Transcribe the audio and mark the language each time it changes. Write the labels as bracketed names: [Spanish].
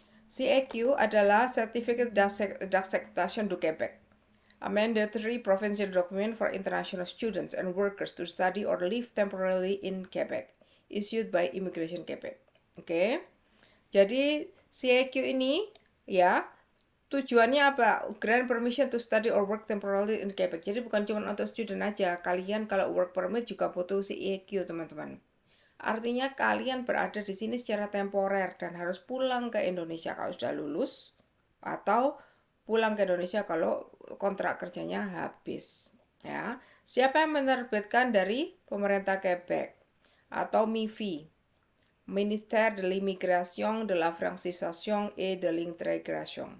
[English] CAQ [Indonesian] adalah [English] Certificate d'Acceptation du Québec, a mandatory provincial document for international students and workers to study or live temporarily in Quebec, issued by Immigration Quebec. Oke. [Indonesian] Jadi CAQ ini ya tujuannya apa? [English] Grant permission to study or work temporarily in Quebec. [Indonesian] Jadi bukan cuma untuk student aja. Kalian kalau work permit juga butuh CAQ, teman-teman. Artinya kalian berada di sini secara temporer dan harus pulang ke Indonesia kalau sudah lulus atau pulang ke Indonesia kalau kontrak kerjanya habis. Ya, siapa yang menerbitkan? Dari pemerintah Quebec atau MIFI, Ministère de l'Immigration, de la Francisation et de l'Intégration.